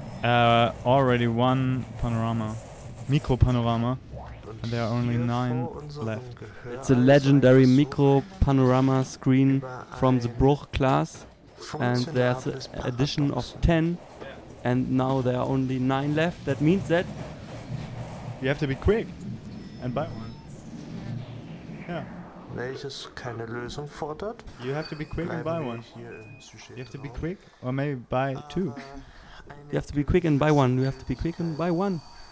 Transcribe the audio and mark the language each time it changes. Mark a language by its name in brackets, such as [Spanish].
[English] already one panorama, micro panorama, and there are only 9 left. It's a legendary micro panorama screen from the Bruch class, and there's an addition of 10, and now there are only 9 left. That means that you have to be quick and buy one. Yeah. [German] Welches keine Lösung fordert. [English] You have to be quick and buy one. You have to be quick or maybe buy two. You have to be quick and buy one. You have to be quick and buy one.